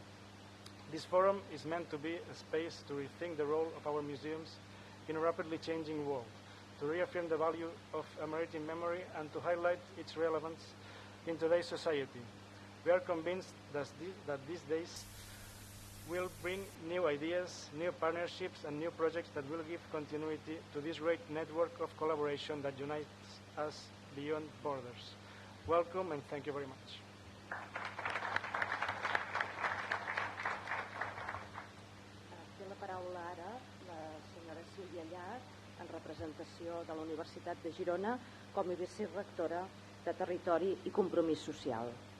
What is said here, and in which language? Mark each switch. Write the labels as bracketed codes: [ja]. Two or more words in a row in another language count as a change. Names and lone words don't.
[en] This forum is meant to be a space to rethink the role of our museums in a rapidly changing world, to reaffirm the value of a maritime memory and to highlight its relevance in today's society. We are convinced that these days will bring new ideas, new partnerships and new projects that will give continuity to this great network of collaboration that unites us beyond borders. Welcome and thank you very much. [ca] Té la paraula ara la senyora Sílvia Llach, en representació de la Universitat de Girona, com a vicerectora de Territori i Compromís Social.